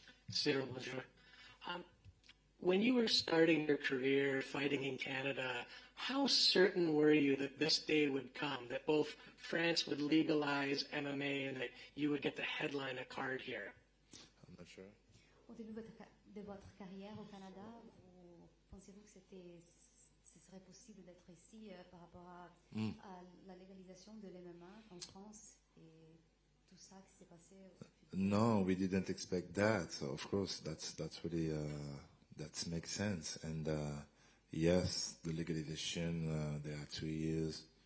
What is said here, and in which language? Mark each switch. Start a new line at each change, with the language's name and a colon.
French: Cyril, bonjour.
English: When you were starting your career fighting in Canada, how certain were you that this day would come, that both France would legalize MMA and that you would get to headline a card here? I'm not sure.
French: Au début de votre carrière au Canada, pensez-vous que ce serait possible d'être ici par rapport à la légalisation de l'MMA en France et tout ça qui s'est passé?
English: No, we didn't expect that. So of course, that's really that makes sense. And yes, the legalization there are 2 years.